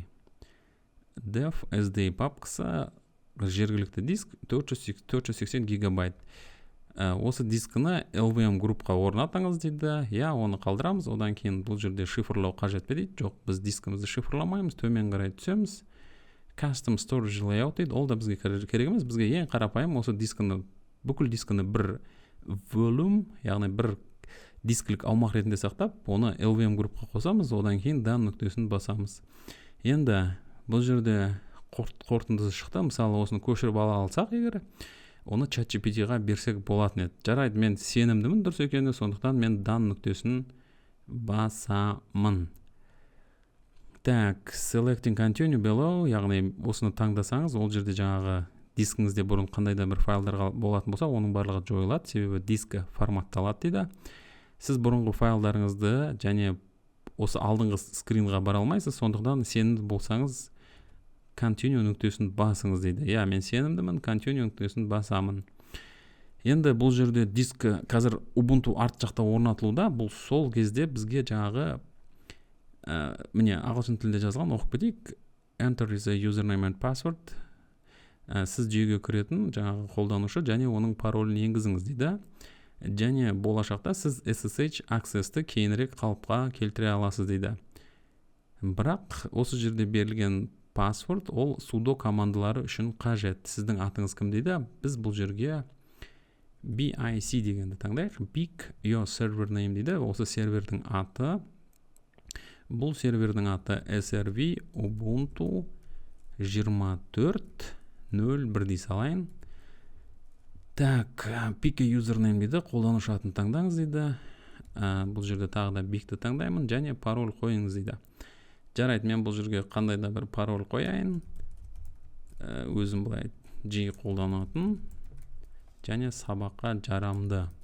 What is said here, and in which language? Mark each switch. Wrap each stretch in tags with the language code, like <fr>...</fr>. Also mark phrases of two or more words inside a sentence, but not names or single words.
<kk>Def SDA папкасы жергілікті диск 480 гигабайт. Осы дискіні LVM группқа орнатыңыз дейді. Оны қалдырамыз. Одан кейін бұл жерде шифрлау қажет пе дейді. Жоқ, біз дискімізді шифрламаймыз. Төмен қарай түсеміз.</kk> <en>Custom storage layout</en> <kk>дейді. Ол да бізге керек емес. Бізге ең қарапайым осы дискіні, бүкіл дискіні бір volume, яғни бір дискілік аумақ ретінде сақтап, оны LVM группқа қосамыз. Одан кейін done нүктесін басамыз. Енді бұл жерде қорытындысы шықты. Мысалы, осыны көшіріп ала алсақ егер, оны ChatGPT-ға берсек болатын еді. Жарайды, мен сенімдімін дұрыс екеніне, сондықтан мен done нүктесін басамын. Так,</kk> <en>selecting continue below,</en> <kk>яғни осыны таңдасаңыз, ол жерде жаңағы дискіңізде бұрын қандай да бір файлдар болатын болса, оның барлығы жойылады, себебі дискі форматталады дейді. Сіз бұрынғы файлдарыңызды және осы алдыңғы скринға бара алмайсыз, сондықтан сенімді болсаңыз continue нүктесін басыңыз дейді. Мен сенімдімін, continue нүктесін басамын. Енді бұл жерде дискі қазір Ubuntu арт жақта орнатылуда. Бұл сол кезде бізге жаңағы міне ағылшын тілінде жазған, оқып кетейік.</kk> <en>Enter is a username and password.</en> <kk>Сіз жүйеге кіретін жаңағы қолданушы және оның паролін енгізіңіз дейді. Және болашақта сіз SSH accessті кейінірек қалыпқа келтіре аласыз дейді. Бірақ осы жерде берілген password ол sudo командалары үшін қажет. Сіздің атыңыз кім дейді? Біз бұл жерге BIC дегенді таңдайық.</kk> <en>Pick your server name</en> <kk>дейді. Осы сервердің аты. Бұл сервердің аты SRV Ubuntu 24.0.1 дей салайын. Так,</kk> <en>pick a username дейді.</en> <kk>Қолданушы атын таңдаңыз дейді. Бұл жерде тағы да bigті таңдаймын және пароль қойыңыз дейді. Жарайды, мен бұл жерге қандай да бір пароль қояйын. Өзім бұлай жиі қолданатын және сабаққа жарамды.</kk>